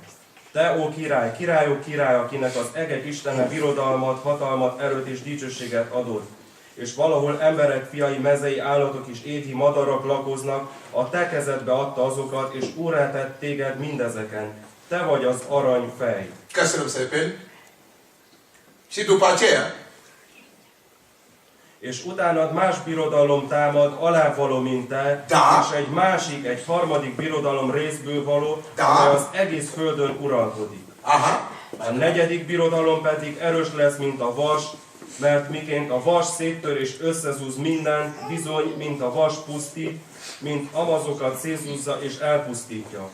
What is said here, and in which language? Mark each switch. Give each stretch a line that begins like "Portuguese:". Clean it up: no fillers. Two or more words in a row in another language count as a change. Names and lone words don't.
Hungarian: Te, ó király, királyok király, akinek az egek Istene birodalmat, hatalmat, erőt és dicsőséget adott. És valahol emberek fiai, mezei állatok és égi madarak lakoznak, a te kezedbe adta azokat, és úrrá tett téged mindezeken. Te vagy az aranyfej. Köszönöm szépen.
Romanian: Și după aceea,
Hungarian: És utánad más birodalom támad, alávaló, mint te,
Romanian: Da.
Hungarian: és egy harmadik birodalom részből való,
Romanian: Da.
Hungarian: amely az egész földön uralkodik. aha, A negyedik birodalom pedig erős lesz, mint a vas, mert miként a vas széttör és összezúz mindent, bizony, mint a vas pusztít, mint amazokat szétzúzza és elpusztítja.